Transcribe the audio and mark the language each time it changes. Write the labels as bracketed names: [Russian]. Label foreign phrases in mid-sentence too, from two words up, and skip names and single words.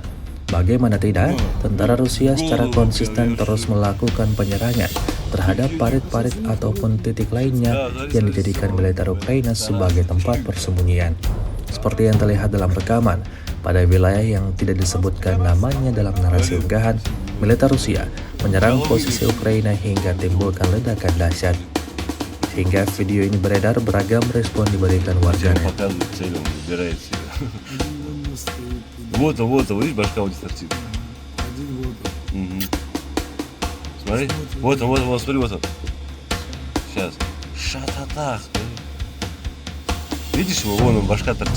[Indonesian] Bagaimana tidak, tentara Rusia secara konsisten terus melakukan penyerangan terhadap parit-parit ataupun titik lainnya yang dijadikan militer Ukraina sebagai tempat persembunyian. Seperti yang terlihat dalam rekaman, pada wilayah yang tidak disebutkan namanya dalam narasi unggahan, militer Rusia menyerang posisi Ukraina hingga timbulkan ledakan dahsyat. Hingga video ini beredar, beragam respon diberikan warganet. [Russian] Вот, видишь, башка вот торчит. Смотри, вот он, смотри, вот он. Сейчас. Шататах, смотри. Видишь его, вон он, башка торчит.